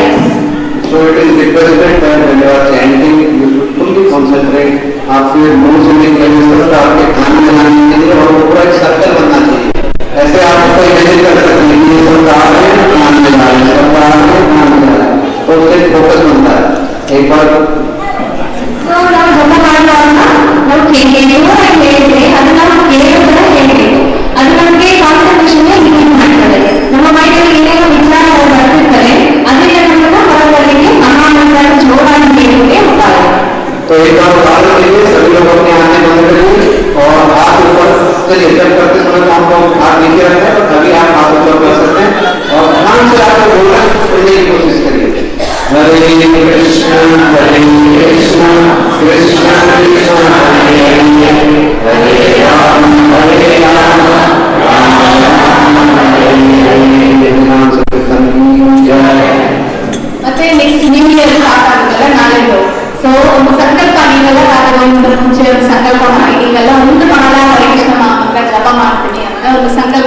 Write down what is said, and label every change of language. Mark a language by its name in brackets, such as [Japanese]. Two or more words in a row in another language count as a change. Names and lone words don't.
[English] So it is requested that when you are chanting, you should fully concentrate. [Hindi] आपके मुंह से निकलने से आपके कान में लाने के लिए और पूरा एक सर्कल बनना चाहिए. ऐसे आप उसको इमेजिन कर सकते हैं कि ये सब आ रहे हैं कान में जा रहे हैं, सब आ रहे हैं कान में जा रहे हैं, तो उससे फोकस बनता है. एक बार [Kannada] ಸೊ ನಾವು ಜಪ ಮಾಡುವಾಗ ನಾವು ಹೇಳಿದ್ರೆ ಅದು ನಾವು ಕೇಳೋದನ್ನ ಹೇಳ್ಬೇಕು. ಅದು ನಮಗೆ [English] concentration increase [Kannada] ಮಾಡ್ತದೆ. ನಮ್ಮ ಮೈಂಡಲ್ಲಿ ಏನೇನೋ ವಿಚಾರಗಳು ಬರ್ತಿರ್ತಾರೆ ಅದರಿಂದ ನಮ್ಮನ್ನ ಹೊರಬರಲಿಕ್ಕೆ ಮಹಾಮಂತ್ರ ಜೋರಾಗಿ ಹೇಳೋಕೆ ಉಪಾಯ. [Hindi] तो एक बार उदाहरण के लिए सभी लोग अपने आंखें बंद करिए और हाथ ऊपर से जब करते समय तो हमको हाथ नीचे रखते हैं, तो तभी आप हाथ ऊपर कर सकते हैं और ध्यान से आपको बोलना सुनने की कोशिश करिए. [Sanskrit] हरे कृष्ण कृष्ण कृष्ण हरे हरे राम राम हरे हरे. [Kannada] ಮತ್ತೆ [English] next new year start [Kannada] ಆಗುತ್ತಲ್ಲ ನಾಳೆದು. ಸೊ ಒಂದು ಸಂಕಲ್ಪ ನೀವೆಲ್ಲ ಮುಂಚೆ ಒಂದು ಸಂಕಲ್ಪ ಮಾಡಿ ನೀವೆಲ್ಲ ಒಂದು ಮಾಡ ಹರೇ ಕೃಷ್ಣ ಮಹಾಮಂತ್ರ ಜಪ ಮಾಡ್ತೀನಿ ಅಂತ ಒಂದು